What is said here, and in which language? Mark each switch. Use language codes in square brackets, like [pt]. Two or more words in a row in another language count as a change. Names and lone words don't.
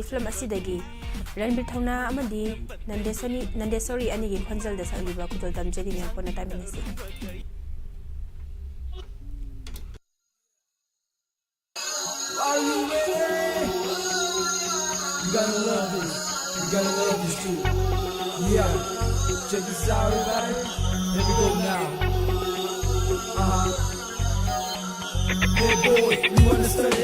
[mni] ꯐꯤꯂꯝ ꯑꯁꯤꯗꯒꯤ ꯔꯟꯕꯤꯔ ꯊꯧꯅꯥ ꯑꯃꯗꯤ ꯅꯟꯗꯦꯁꯣꯔꯤ ꯑꯅꯤꯒꯤ ꯈꯣꯟꯖꯦꯜꯗ ꯁꯛꯂꯤꯕ ꯈꯨꯗꯣꯜ ꯇꯝꯖꯔꯤ ꯃꯌꯥꯝ ꯄꯨꯟꯅ ꯇꯥꯃꯤꯟꯅꯁꯤ [en] You gotta love this. You gotta love this too. Yeah. Check this out, everybody. Here we go now. Hey boy, you wanna study?